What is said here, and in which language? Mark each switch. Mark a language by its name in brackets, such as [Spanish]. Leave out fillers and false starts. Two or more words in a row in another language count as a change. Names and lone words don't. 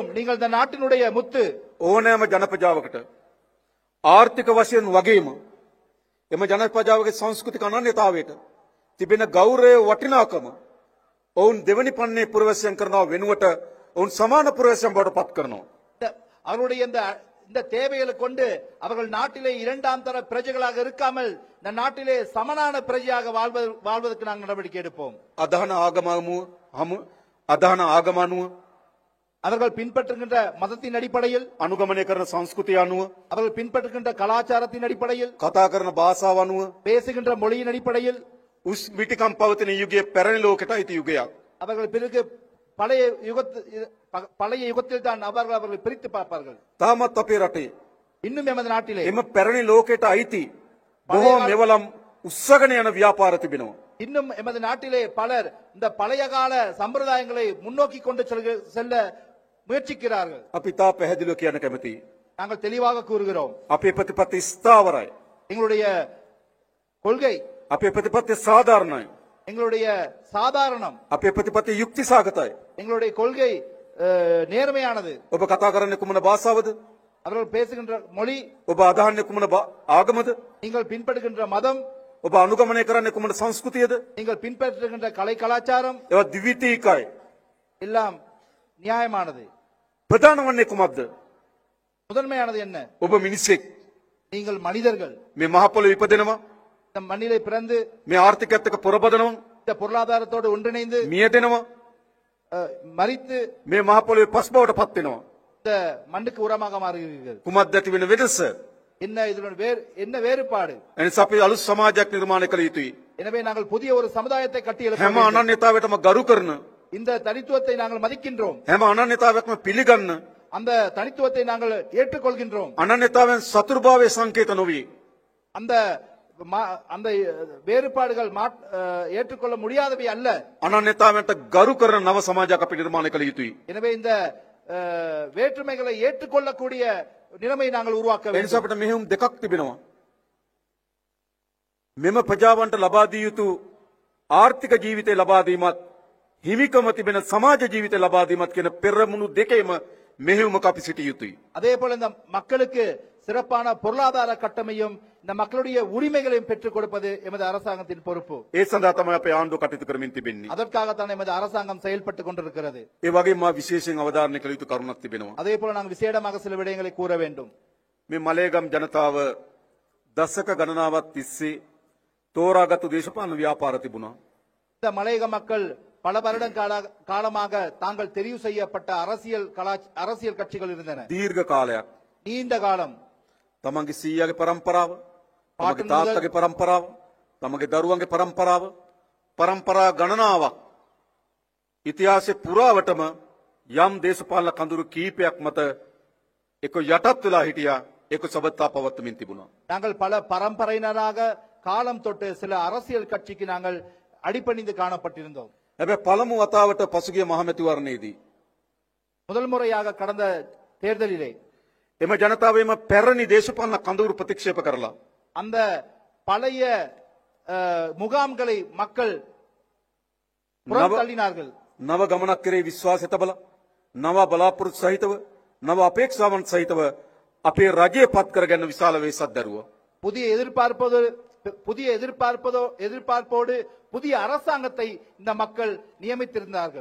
[Tamil] நீங்கள் இந்த நாட்டினுடைய முத்து. [Sinhala] ඕනෑම ජන ප්‍රජාවකට ආර්ථික වශයෙන් වගේම එම ජන ප්‍රජාවගේ සංස්කෘතික අනන්‍යතාවයට තිබෙන ගෞරවය වටිනාකම ඔවුන් දෙවනි පන්නේ පුරවැසියන් කරනවා වෙනුවට ඔවුන් සමාන පුරවැසියන් බවට පත් කරනවා. [Tamil] அவருடைய இந்த தேவைகளை கொண்டு அவர்கள் நாட்டிலே இரண்டாம் தர பிரஜைகளாக இருக்காமல் இந்த நாட்டிலே சமனான பிரஜையாக வாழ்வதற்கு நாங்கள் நடவடிக்கை எடுப்போம். [Sinhala] අදහන ආගම අනුව [Tamil] அவர்கள் பின்பற்றுகின்ற மதத்தின் அடிப்படையில், [Sinhala] අනුගමනය කරන සංස්කෘතිය අනුව, [Tamil] அவர்கள் பின்பற்றுகின்ற கலாச்சாரத்தின் அடிப்படையில், [Sinhala] කතා කරන භාෂාව අනුව [Tamil] பேசுகின்ற மொழியின் அடிப்படையில் [Sinhala] උස් මිටිකම් පවතින යුගයේ පැරණි ලෝකයට අයිති යුගයක්. [Tamil] அவர்கள் பிறகு பழைய யுகத்தில் தான் அவர்கள் பிரித்து பார்ப்பார்கள். [Sinhala] තාමත් අපේ රටේ [Tamil] இன்னும் எமது நாட்டிலே [Sinhala] එම පැරණි ලෝකයට අයිති බොහෝ මෙවලම් උස්සගෙන යන ව්‍යාපාර තිබෙනවා. [Tamil] இன்னும் எமது நாட்டிலே பலர் இந்த பழைய கால சம்பிரதாயங்களை முன்னோக்கி கொண்டு செல்ல முயற்சிக்கிறார்கள். [Sinhala] අපි තා පැහැදිලිව කියන්න කැමතියි. [Tamil] நாங்கள் தெளிவாக கூறுகிறோம், [Sinhala] අපේ ප්‍රතිපත්ති ස්ථාවරයි. [Tamil] எங்களுடைய கொள்கை, [Sinhala] අපේ ප්‍රතිපත්ති සාධාරණයි. [Tamil] எங்களுடைய சாதாரணம், [Sinhala] අපේ ප්‍රතිපත්ති යුක්ති සාගතයි. [Tamil] எங்களுடைய கொள்கை நேர்மையானது. [Sinhala] ඔබ කතා කරන්නේ කුමන භාෂාවද? [Tamil] அவர்கள் பேசுகின்ற மொழி, [Sinhala] ඔබ අදහන්නේ කුමන ආගමද? [Tamil] நீங்கள் பின்பற்றுகின்ற மதம், [Sinhala] ඔබ අනුගමනය කරන්නේ කුමන සංස්කෘතියද? [Tamil] நீங்கள் பின்பற்றுகின்ற கலை கலாச்சாரம் [Sinhala] ඒවා ද්විතීකයි. [Tamil] எல்லாம் நியாயமானது. [Sinhala] ප්‍රධාන වන්නේ කුමක්ද? [Tamil] முதன்மையானது என்ன? [Sinhala] ඔබ මිනිසෙක්. [Tamil] நீங்கள் மனிதர்கள். [Sinhala] මේ මහ පොළොවේ ඉපදෙනවා. [Tamil] இந்த மண்ணிலே பிறந்து [Sinhala] මේ ආර්ථිකයත් එක්ක පොරබදනවා. [Tamil] இந்த பொருளாதாரத்தோடு ஒன்றிணைந்து [Sinhala] මියදෙනවා. [Tamil] மரித்து [Sinhala] මේ මහ පොළොවේ පස් බවට පත් වෙනවා. [Tamil] இந்த மண்ணுக்கு உரமாக மாறுகிறீர்கள். [Sinhala] කුමක්ද ඇති වෙන වෙනස? [Tamil] என்ன இதனுடன் என்ன வேறுபாடு? [Sinhala] එනිසා අපි අලුත් සමාජයක් නිර්මාණය කළ යුතුයි. [Tamil] எனவே நாங்கள் புதிய ஒரு சமுதாயத்தை கட்டி எழுப்ப [Sinhala] හැම [Tamil] வேண்டும். [Sinhala] අනන්‍යතාවයටම ගරු කරන, [Tamil] இந்த தனித்துவத்தை நாங்கள் மதிக்கின்றோம். [Sinhala] හැම අනන්‍යතාවයක්ම පිළිගන්න, [Tamil] அந்த தனித்துவத்தை நாங்கள் ஏற்றுக்கொள்கின்றோம். [Sinhala] අනන්‍යතාවයන් සතුරුභාවයේ සංකේත නොවේ. [Tamil] அந்த அந்த வேறுபாடுகள் ஏற்றுக்கொள்ள முடியாதவை அல்ல. [Sinhala] අනන්‍යතාවයන්ට ගරු කරන නව සමාජයක් අපි නිර්මාණය කළ යුතුයි. [Tamil] எனவே இந்த வேற்றுமைகளை ஏற்றுக்கொள்ளக்கூடிய நிலைமை நாங்கள் உருவாக்க [Sinhala] ඒ නිසා [Tamil] வேண்டும். [Sinhala] අපිට මෙහෙයුම් දෙකක් තිබෙනවා. මෙම ප්‍රජාවන්ට ලබා දිය යුතු ආර්ථික ජීවිතය ලබා දීමත් හිමිකම තිබෙන සමාජ ජීවිතය ලබා දීමත් කියන පෙරමුණු දෙකේම මෙහෙයුමක් අපි සිටිය යුතුයි. [Tamil] அதே போல இந்த மக்களுக்கு சிறப்பான பொருளாதார கட்டமையும் இந்த மக்களுடைய உரிமைகளையும் பெற்றுக் கொடுப்பது எமது அரசாங்கத்தின் பொறுப்பு. [Sinhala] ඒ සඳහා තමයි අපේ ආණ්ඩුව කටයුතු කරමින් තිබෙන්නේ. [Tamil] அதற்காகத்தான் எமது அரசாங்கம் செயல்பட்டுக் கொண்டிருக்கிறது. [Sinhala] ඒ වගේම මා විශේෂයෙන් අවධාරණය කළ යුතු කරුණක් තිබෙනවා. [Tamil] அதே போல நாங்கள் விசேடமாக சில விடயங்களை கூற வேண்டும். [Sinhala] මේ මලේගම් ජනතාව දශක ගණනාවක් තිස්සේ තෝරාගත්තු දේශපාලන ව්‍යාපාර තිබුණා. [Tamil] இந்த மலையக மக்கள் பல வருடம் காலமாக தாங்கள் தெரிவு செய்யப்பட்ட அரசியல் கட்சிகள் இருந்தன. [Sinhala] දීර්ඝ කාලයක් [Tamil] நீண்ட காலம் [Sinhala] තමන්ගේ සීයාගේ පරම්පරාව, තමන්ගේ තාත්තගේ පරම්පරාව, තමන්ගේ දරුවන්ගේ පරම්පරාව, පරම්පරා ගණනාවක් ඉතිහාසයේ පුරාවටම යම් දේශපාලන කඳුරු කීපයක් මත එක යටත් වෙලා හිටියා, ඒක සබත්තා පවත්වමින් තිබුණා. [Tamil] நாங்கள் பல பரம்பரையினராக காலம் தொட்டு சில அரசியல் கட்சிக்கு நாங்கள் அடிபணிந்து காணப்பட்டிருந்தோம். [Sinhala] හැබැයි පළමු වතාවට පසුගිය මහමැතිවරණයේදී [Tamil] முதல் முறையாக கடந்த தேர்தலிலே [Sinhala] එම ජනතාවේම පැරණි දේශපාලන කඳවුරු ප්‍රතික්ෂේප කරලා [Tamil] அந்த பழைய முகாம்களை மக்கள் புறந்தள்ளினார்கள். [Sinhala] නව ගමනක් කරේ විශ්වාසය තබලා නව බලාපොරොත්තු සහිතව නව අපේක්ෂාවන් සහිතව අපේ රජය පත් කරගන්න විශාල වේසක් දරුවා. [Tamil] புதிய எதிர்பார்ப்போடு புதிய அரசாங்கத்தை இந்த மக்கள் நியமித்திருந்தார்கள்.